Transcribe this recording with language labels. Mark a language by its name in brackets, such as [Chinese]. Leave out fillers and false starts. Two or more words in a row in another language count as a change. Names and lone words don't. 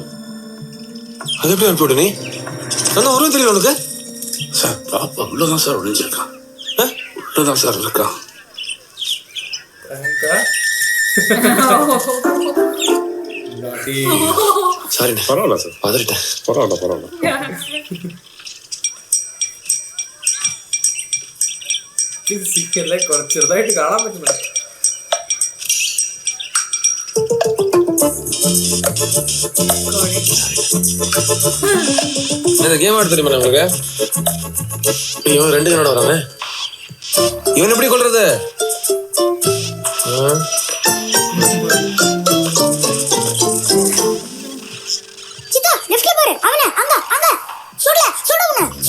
[Tamil] அது எப்படி அனுப்பிவிடு? நீ நல்லா உருவம் தெரியல உனக்கு? சார் பாப்பா உள்ளதான் சார் ஒழிஞ்சிருக்கான், உள்ளதான் சார் இருக்கான். சாரிண்ணே, பரவாயில்ல சார், பதறிட்டேன். பரவாயில்ல. [Malayalam] ഇത് സിക്കല്ലേ കുറച്ച് ചെറുതായിട്ട് കാണാൻ പറ്റുന്നുണ്ട്. [Tamil] இந்த கேம் ஆட தெரியுமா நம்மளுக்கு? இவன் 2 கண்ணோட வரானே, இவன் எப்படி கொள்றது? சித்தா லெஃப்ட்ல பாரு, அவன அங்க அங்க சுடல சுடவன